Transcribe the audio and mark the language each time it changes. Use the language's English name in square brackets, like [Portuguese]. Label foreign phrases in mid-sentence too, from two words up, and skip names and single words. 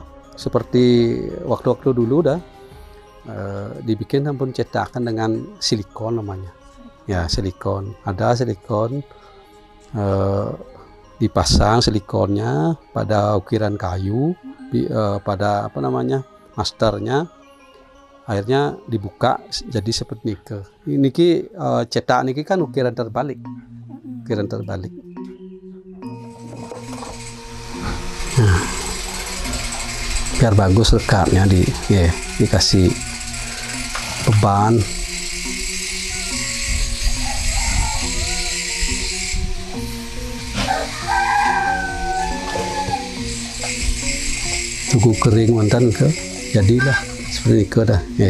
[Indonesian] Seperti waktu-waktu dulu dibikin pun cetakan dengan silikon namanya. Ya silikon, ada silikon, dipasang silikonnya pada ukiran kayu, pada masternya, akhirnya dibuka jadi seperti niki. Niki cetak niki kan ukiran terbalik. Nah, biar bagus rekatnya dikasih beban. Tunggu kering mantan ke jadilah seperti itu dah.